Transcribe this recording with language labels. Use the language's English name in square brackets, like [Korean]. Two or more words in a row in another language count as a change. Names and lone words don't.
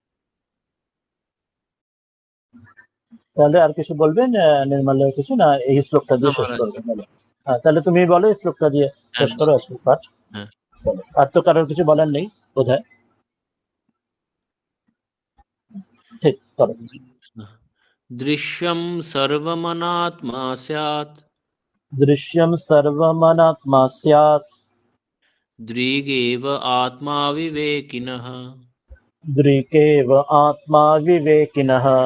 [Bangla] তাহলে আর কিছু বলবেন নির্মলা, কিছু না এই শ্লোকটা দিয়ে শেষ করবেন? হ্যাঁ, তাহলে তুমি বলো এই শ্লোকটা দিয়ে শেষ করো আজকে পাঠ। আর তো কারোর কিছু বলার নেই বোধহয়, ঠিক করো। [Sanskrit] দৃশ্যম সর্বমনাত্মা স্যাৎ, দৃশ্যম সর্বমনাত্মা স্যাৎ, দৃগেব আত্মা বিবেকিনঃ, দৃকেব আত্মা বিবেকিনঃ,